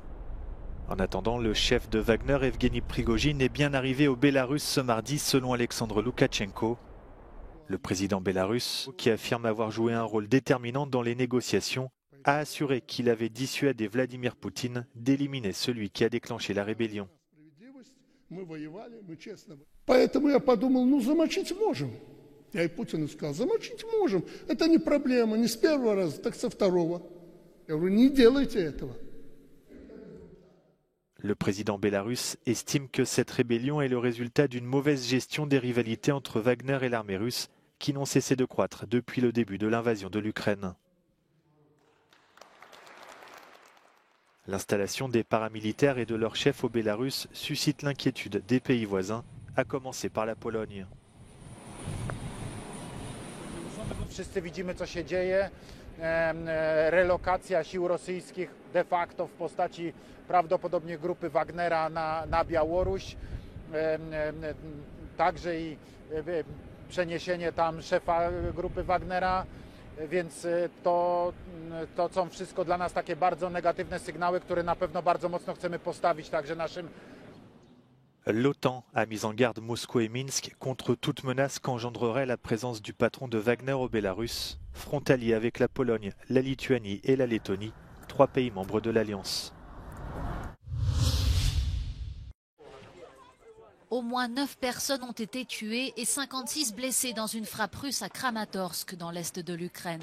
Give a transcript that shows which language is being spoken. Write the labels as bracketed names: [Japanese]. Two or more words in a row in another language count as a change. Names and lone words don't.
[French] En attendant, le chef de Wagner, Evgeny Prigojine, est bien arrivé au Bélarus ce mardi selon Alexandre Loukachenko. Le président bélarusse, qui affirme avoir joué un rôle déterminant dans les négociations, a assuré qu'il avait dissuadé Vladimir Poutine d'éliminer celui qui a déclenché la rébellion. [Russian] Поэтому я подумал, ну замочить можем. Я и Путину сказал, замочить можем. Это не проблема, не с первого раза, так со второго. Я говорю, не делайте этого. [French] Le président bélarusse estime que cette rébellion est le résultat d'une mauvaise gestion des rivalités entre Wagner et l'armée russe, qui n'ont cessé de croître depuis le début de l'invasion de l'Ukraine. L'installation des paramilitaires et de leurs chefs au Bélarus suscite l'inquiétude des pays voisins, à commencer par la Pologne. [Polish] Wszyscy widzimy, co się dzieje. Relokacja sił rosyjskich de facto w postaci prawdopodobnie grupy Wagnera na Białoruś. Także i przeniesienie tam szefa grupy Wagnera. Więc to są wszystko dla nas takie bardzo negatywne sygnały, które na pewno bardzo mocno chcemy postawić także naszym. [French] L'OTAN a mis en garde Moscou et Minsk contre toute menace qu'engendrerait la présence du patron de Wagner au Bélarus, frontalier avec la Pologne, la Lituanie et la Lettonie, 3 pays membres de l'Alliance. Au moins 9 personnes ont été tuées et 56 blessées dans une frappe russe à Kramatorsk dans l'est de l'Ukraine.